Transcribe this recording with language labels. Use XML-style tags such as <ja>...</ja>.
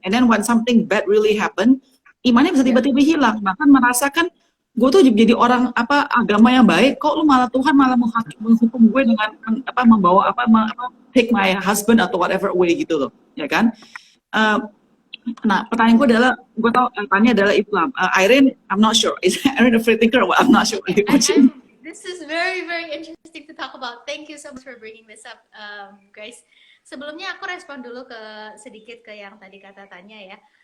<en>And then when something bad really happen,</en> <id>imannya bisa tiba-tiba hilang, bahkan merasakan gue tuh jadi orang apa agama yang baik, kok lu malah Tuhan malah menghukum gue dengan apa membawa apa,</id> <en>take my husband</en> <id>atau whatever way gitu loh, ya kan? Nah, pertanyaan gue adalah, gue tau tanya adalah Islam.</id> <en>Irene, I'm not sure. Is Irene a free thinker or what? I'm not sure. This is very, very interesting to talk about. Thank you so much for bringing this up, guys.</en> <id>Sebelumnya aku respon dulu sedikit ke yang tadi kata Tanya ya.</id>